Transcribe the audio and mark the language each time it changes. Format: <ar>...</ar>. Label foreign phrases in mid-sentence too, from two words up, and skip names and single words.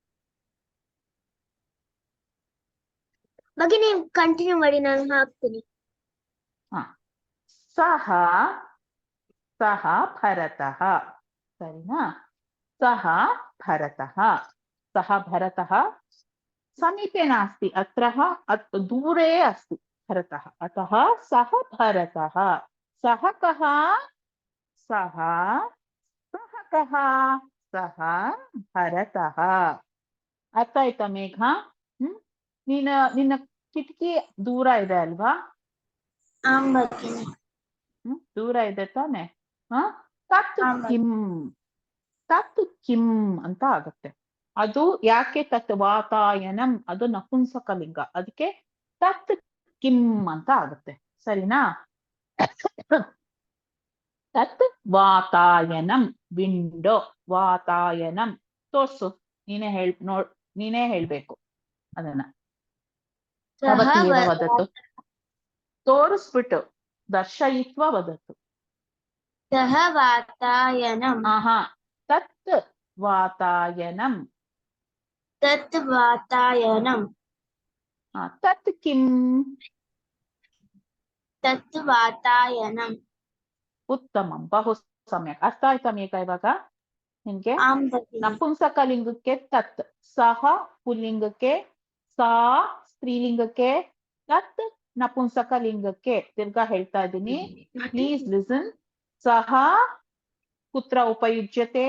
<kn>ಭಗಿನಿ ಕಂಟಿನ್ಯೂ ಮಾಡಿ, ನಾನು ಹಾಕ್ತೀನಿ.</kn> <sa>ಸಹ ಸಹ ಭರತಃ. ಸರಿನಾ? ಸಹ ಭರತಃ. ಸಹ ಭರತಃ समीपे नास्ति, अत्रः दूरे अस्ति भरतः. अतः सः भरतः. सः कः? सः कः? सः भरतः.</sa> <kn>ಅರ್ಥ ಆಯ್ತಾ ಮೇಘ? ನಿನ್ನ ಕಿಟಕಿ ದೂರ ಇದೆ ಅಲ್ವಾ? ದೂರ ಇದೆ ತಾನೆ.</kn> <sa>ತತ್ ಕಿಂ, ತತ್ ಕಿಂ</sa> <kn>ಅಂತ ಆಗುತ್ತೆ. ಅದು ಯಾಕೆ</kn> <sa>ತತ್ ವಾತಾಯನಂ,</sa> <kn>ಅದು ನಪುಂಸಕಲಿಂಗ, ಅದಕ್ಕೆ</kn> <sa>ತತ್ ಕಿಂ</sa> <kn>ಅಂತ ಆಗುತ್ತೆ.</kn> <sa>ಸರಿನಾ? ತತ್ ವಾತಾಯನಂ, ವಿಂಡೋ, ವಾತಾಯನಂ.</sa> <kn>ತೋರ್ಸು, ನೀನೇ ಹೇಳ್ಬೇಕು ಅದನ್ನ.</kn> <sa>ಭವತಿ ಏವ ವದತು, ತೋರಿಸ್ಬಿಟ್ಟು ದರ್ಶಯಿತ್ವ ವದತು. ಸಹ ವಾತಾಯನಂ. ತತ್ ವಾತಾಯನಂ. ತತ್ ವಾತಾಯನಂ. ತತ್ ಕಿಂ. ತತ್ ವಾತಾಯನಂ. ಉತ್ತಮಂ, ಬಹು ಸಮ್ಯಕ್.</sa> <kn>ಅರ್ಥ ಆಯ್ತಾ ಮೇಘ ಇವಾಗ ನಿನ್ಗೆ? ಆಂ ಭಗಿನಿ. ನಪುಂಸಕಲಿಂಗಕ್ಕೆ ತತ್, ಸಹ ಪುಲ್ಲಿಂಗಕ್ಕೆ, ಸಾ ಸ್ತ್ರೀಲಿಂಗಕ್ಕೆ, ತತ್ ನಪುಂಸಕಲಿಂಗಕ್ಕೆ. ತಿರ್ಗಾ ಹೇಳ್ತಾ ಇದ್ದೀನಿ,</kn> <en>please listen.</en> <sa>ಸಹ ಕುತ್ರ ಉಪಯುಜ್ಯತೆ?</sa>